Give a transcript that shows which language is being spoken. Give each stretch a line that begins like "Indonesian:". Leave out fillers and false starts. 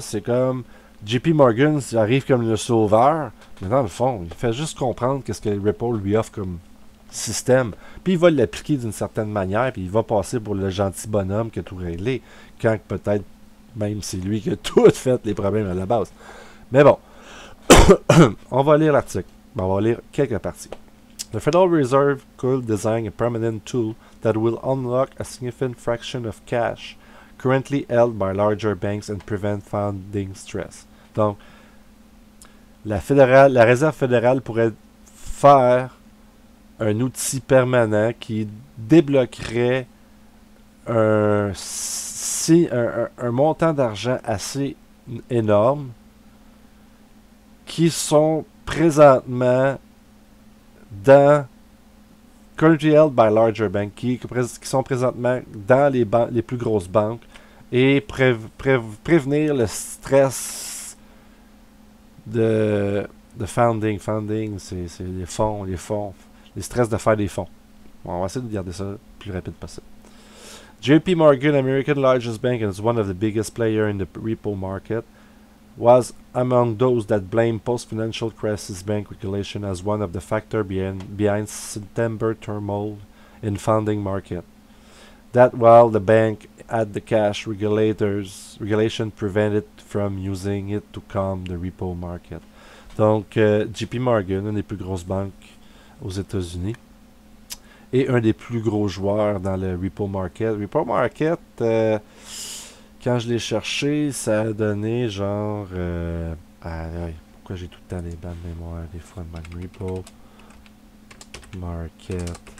French: C'est comme JP Morgan, il arrive comme le sauveur, mais dans le fond, il fait juste comprendre qu'est-ce que Ripple lui offre comme système. Puis il va l'appliquer d'une certaine manière, puis il va passer pour le gentil bonhomme qui a tout réglé. Quand peut-être Même c'est lui qui a tout fait les problèmes à la base. Mais bon, on va lire l'article. On va lire quelques parties.
English: The Federal Reserve could design a permanent tool that will unlock a significant fraction of cash currently held by larger banks and prevent funding stress.
French: Donc, la Réserve fédérale pourrait faire un outil permanent qui débloquerait un montant d'argent assez énorme qui sont présentement
English: currently held by larger banks,
French: qui sont présentement dans les plus grosses banques et prévenir le stress de funding. Funding, c'est les fonds, les stress de faire des fonds. Bon, on va essayer de garder ça le plus rapide possible.
English: JP Morgan, American largest bank and is one of the biggest players in the repo market, was among those that blamed post-financial crisis bank regulation as one of the factors behind September turmoil in funding market. That while the bank had the cash, regulation prevented from using it to calm the repo market.
French: Donc, JP Morgan, une des plus grosses banques aux États-Unis, et un des plus gros joueurs dans le repo market. Repo market, quand je l'ai cherché, ça a donné genre... pourquoi j'ai tout le temps les blancs de mémoire des fois? Repo market.